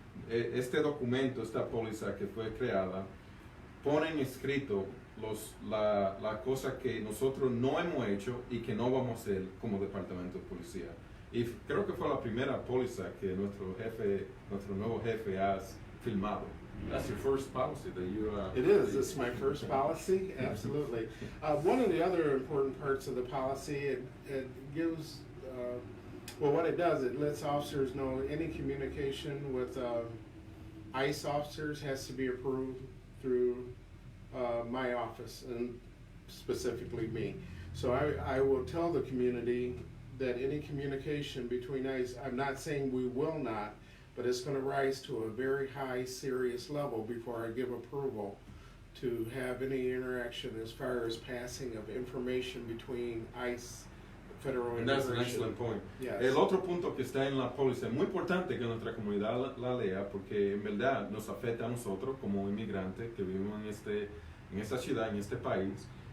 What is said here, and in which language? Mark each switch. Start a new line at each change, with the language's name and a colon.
Spanish: Este documento, esta póliza que fue creada, pone en escrito la cosa que nosotros no hemos hecho y que no vamos a hacer como Departamento de Policía. Y creo que fue la primera póliza que nuestro nuevo jefe ha firmado.
English: That's your first policy that you... It is. It's my first policy. Absolutely. One of the other important parts of the policy, it gives, what it does, it lets officers know any communication with ICE officers has to be approved through my office, and specifically me. So I will tell the community that any communication between ICE, I'm not saying we will not, but it's going to rise to a very high, serious level before I give approval to have any interaction as far as passing of information between ICE, Federal And that's an Immigration. excellent point. Yes.
Spanish: El otro punto que está en la póliza, es muy importante que nuestra comunidad la lea, porque en verdad nos afecta a nosotros como inmigrantes que vivimos en esta ciudad, en este país.